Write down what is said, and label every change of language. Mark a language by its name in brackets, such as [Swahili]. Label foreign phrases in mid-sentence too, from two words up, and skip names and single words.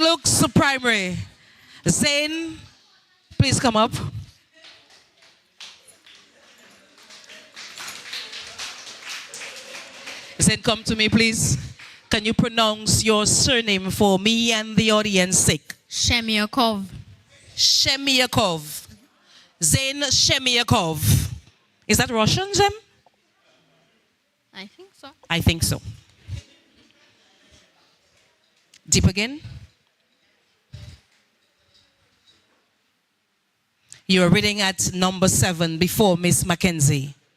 [English] Luke's Primary, Zane, please come up. Zane, come to me, please. Can you pronounce your surname for me and the audience sake? Shemiakov. Shemiakov. Zain Shemiakov. Is that Russian, Zem? I think so. I think so. Deep again. You are reading at number 7 before Miss Mackenzie.